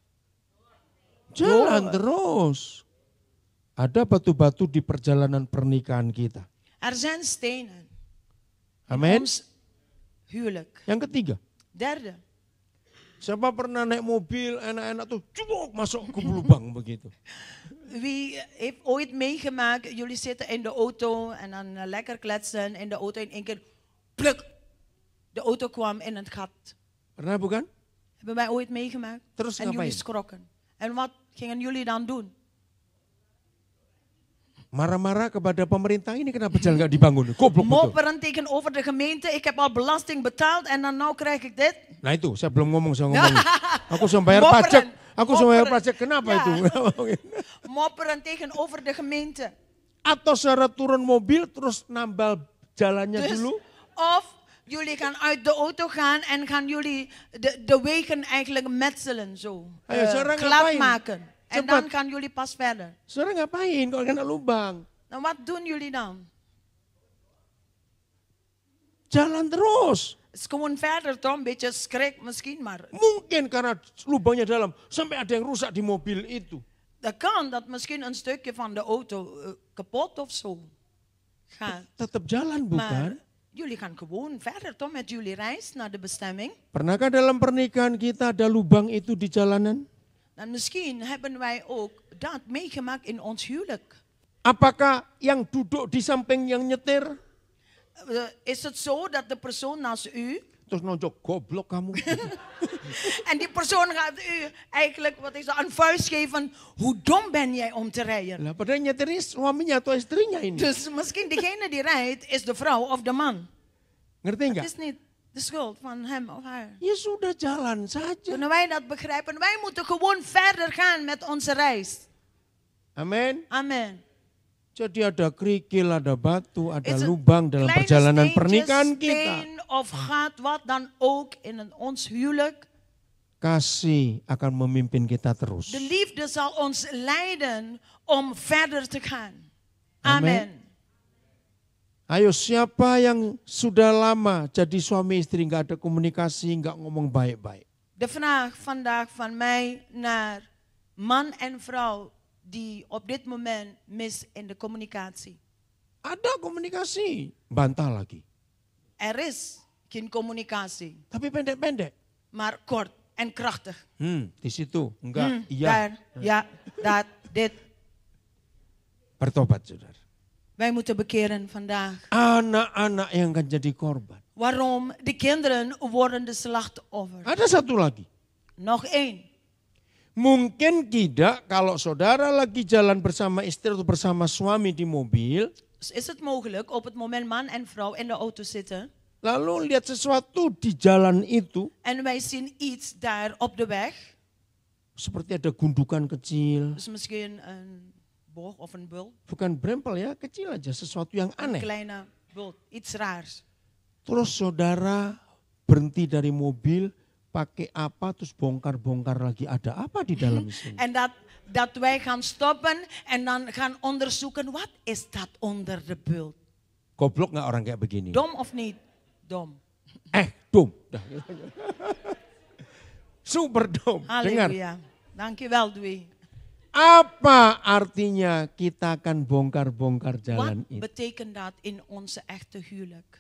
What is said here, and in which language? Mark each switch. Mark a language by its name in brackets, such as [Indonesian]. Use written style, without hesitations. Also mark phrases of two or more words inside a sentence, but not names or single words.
[Indonesian] Jalan terus. Ada batu-batu di perjalanan pernikahan kita. [Dutch] Er zijn stenen in [Indonesian] Amin. [Dutch] ons huwelijk. [Indonesian] Yang ketiga, [Dutch] Derde, [Indonesian] siapa pernah naik mobil enak-enak tuh cubuk masuk ke lubang begitu. [Dutch] wie heeft ooit meegemaakt, jullie zitten in de auto en dan lekker kletsen in de auto in één keer, pluk, de auto kwam in het gat. [Indonesian] Pernah bukan? [Dutch] Hebben wij ooit meegemaakt? [Indonesian] Terus [Dutch] En jullie [Indonesian] ngapain? [Dutch] schrokken. En wat gingen jullie dan doen? [Indonesian] Marah-marah kepada pemerintah ini kenapa jalan nggak dibangun? Goblok betul. [Dutch] Mopperen tegenover de gemeente, ik heb al belasting betaald en dan nou krijg ik dit. [Indonesian] Nah itu, saya belum ngomong, saya ngomong. Aku sudah bayar [Dutch] Mopperen. [Indonesian] pajak. Aku sudah bayar [Dutch] Mopperen. [Indonesian] pajak, kenapa [Dutch] Ja. [Indonesian] itu? [Dutch] Mopperen tegenover de gemeente. [Indonesian] Atau saudara turun mobil terus nambal jalannya [Dutch] Dus, [Indonesian] dulu. [Dutch] of jullie gaan uit de auto gaan en gaan jullie de wegen eigenlijk metselen zo. [Indonesian] Ayo, sekarang [Dutch] Glad [Indonesian] ngapain? [Dutch] maken. En [Indonesian] Cepat. [Dutch] dan gaan jullie pas verder. [Indonesian] Saudara ngapain kalau kena lubang? [Dutch] Nou, wat doen jullie dan? [Indonesian] Jalan terus. [Dutch] Het is gewoon verder toch, een beetje schrik misschien, maar [Indonesian] Mungkin karena lubangnya dalam, sampai ada yang rusak di mobil itu. [Dutch] dat kan dat misschien een stukje van de auto kapot of zo gaat. [Indonesian] Tetap jalan bukan? [Dutch] Maar jullie gaan gewoon verder toch met jullie reis naar de bestemming. [Indonesian] Pernahkah dalam pernikahan kita ada lubang itu di jalanan? [Dutch] Dan misschien hebben wij ook dat meegemaakt in ons huwelijk. [Indonesian] Apakah yang duduk di samping yang nyetir [Dutch] Is het zo dat de persoon naast u, [Indonesian] terus nonjok goblok kamu? [Dutch] en die persoon gaat u eigenlijk, wat is dat, een vuist geven, hoe dom ben jij om te rijden? [Indonesian] Lah padahal nyetir ini suaminya atau istrinya ini. [Dutch] Dus misschien degene die rijdt is de vrouw of de man. [Indonesian] Ngerti [Dutch] Het [Indonesian] enggak? [Dutch] is niet de schuld van hem of haar. [Indonesian] Ya sudah jalan saja. [Dutch] Kunnen wij dat begrijpen? Wij moeten gewoon verder gaan met onze reis. [Indonesian] Amin. [Dutch] Amen. [Indonesian] Jadi ada kerikil, ada batu, ada [Dutch] Is het [Indonesian] lubang dalam [Dutch] kleine [Indonesian] perjalanan [Dutch] steentjes, [Indonesian] pernikahan kita. [Dutch] steen of gat, wat dan ook in ons huwelijk. [Indonesian] Kasih akan memimpin kita terus. [Dutch] De liefde zal ons leiden om verder te gaan. Amen. Amen. [Indonesian] Ayo siapa yang sudah lama jadi suami istri nggak ada komunikasi, nggak ngomong baik-baik. [Dutch] De vraag vandaag van mij naar man en vrouw die op dit moment mis in de communicatie. [Indonesian] Ada komunikasi, bantah lagi. [Dutch] Er is geen communicatie, [Indonesian] Tapi pendek-pendek. [Dutch] maar kort en krachtig. [Indonesian] Di situ enggak, iya. [Dutch] Daar, ja, dat, dit. [Indonesian] Bertobat saudara. [Dutch] Wij moeten bekeren vandaag. [Indonesian] Anak-anak yang akan jadi korban. [Dutch] Waarom? De kinderen worden de slachtoffer. [Indonesian] Ada satu lagi. [Dutch] Nog één. [Indonesian] Mungkin tidak kalau saudara lagi jalan bersama istri atau bersama suami di mobil, [Dutch] Dus is het mogelijk op het moment man en vrouw in de auto zitten [Indonesian] lalu lihat sesuatu di jalan itu, [Dutch] en wij zien iets daar op de weg. [Indonesian] seperti ada gundukan kecil, [Dutch] Dus misschien een boog of een bult. [Indonesian] bukan brempel ya, kecil aja, sesuatu yang [Dutch] Een [Indonesian] aneh. [Dutch] kleine bult, iets raars. [Indonesian] Terus saudara berhenti dari mobil, pakai apa, terus bongkar-bongkar lagi, ada apa di dalam sini. [Dutch] En dat wij gaan stoppen en dan gaan onderzoeken, wat is dat onder de bult? [Indonesian] Goblok nggak orang kayak begini? [Dutch] Dom of niet? Dom. Dom. Dah. Super dom. Dengar. Halleluja. Dankjewel, Dwi. [Indonesian] Apa artinya kita akan bongkar-bongkar [Dutch] Wat [Indonesian] jalan itu? [Dutch] betekent dat in onze echte huwelijk?